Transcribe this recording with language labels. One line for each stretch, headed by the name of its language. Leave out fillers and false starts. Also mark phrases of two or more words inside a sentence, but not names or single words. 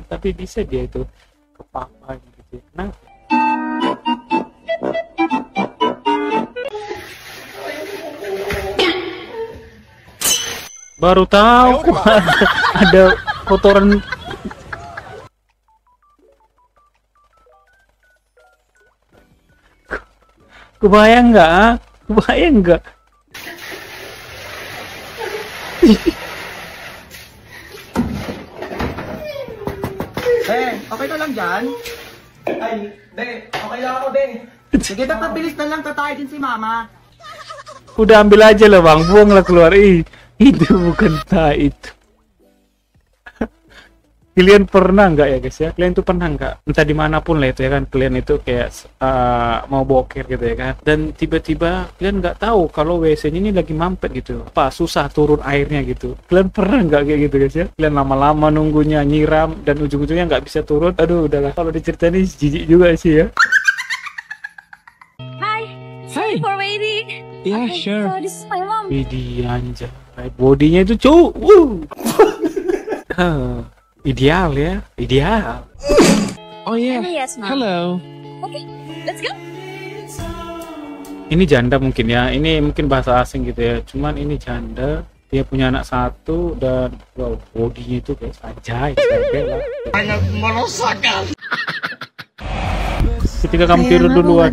Indonesian: Tapi bisa dia itu ke papa gitu. Nah, baru tahu ada kotoran. Kebayang nggak? Kebayang nggak?
Filipino: Okay ka lang dyan? Ay, be, okay lang ako, be. Sige, be, pabilis na lang, tatay din si mama.
Indonesian: Udah ambil aja lah bang, buanglah keluar. Itu bukan tai itu. Kalian pernah nggak ya guys ya? Kalian tuh pernah nggak? Entah dimanapun lah itu ya kan, kalian itu kayak mau boker gitu ya kan, dan tiba-tiba kalian nggak tahu kalau WC-nya ini lagi mampet gitu, apa susah turun airnya gitu. Kalian pernah nggak kayak gitu guys ya? Kalian lama-lama nunggunya nyiram dan ujung-ujungnya nggak bisa turun. Aduh, udahlah, kalau diceritain ini jijik juga sih ya.
English: Sorry for waiting. Yeah, Okay, sure. So this is my mom.
Indonesian: Widih anjay, bodinya itu cuy, ideal ya, ideal.
English: Oh yeah. Yes, mom. Hello. Okay, let's go.
Indonesian: Ini janda mungkin ya, ini mungkin bahasa asing gitu ya, cuman ini janda, dia punya anak satu dan wow, bodinya itu guys anjay, sangat merosakan. Ketika kamu tidur duluan,